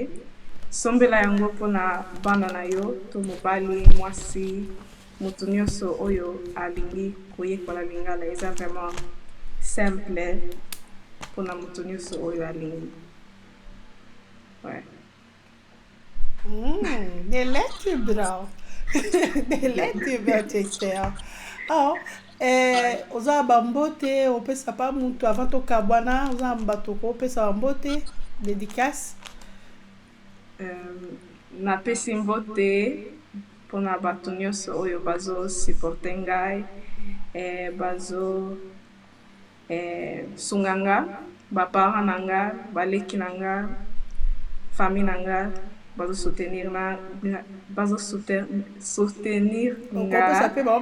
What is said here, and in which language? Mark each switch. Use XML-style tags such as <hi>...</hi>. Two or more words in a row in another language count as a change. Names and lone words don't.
<ln>Sombela yango mpona bana na yo to mobali mwasi moto nyonso oyo alingi koyekola lingala eza</ln> <fr>vraiment simple</fr> <ln>mpona moto nyonso oyo alingi.</ln> <fr>Ouais.</fr> <sv>Det lät ju bra. Det lät ju bra tyckte jag. Ja,</sv> <ln>oza bambote opesa pa mutu avant tokabwana oza bato kopesa bambote dédicace. Napesi mbote mpona bato nyonso oyo bazosupporte ngai, bazo sunga nga, baparent na nga, baleki na nga, famille na nga, soutenir nga.</ln>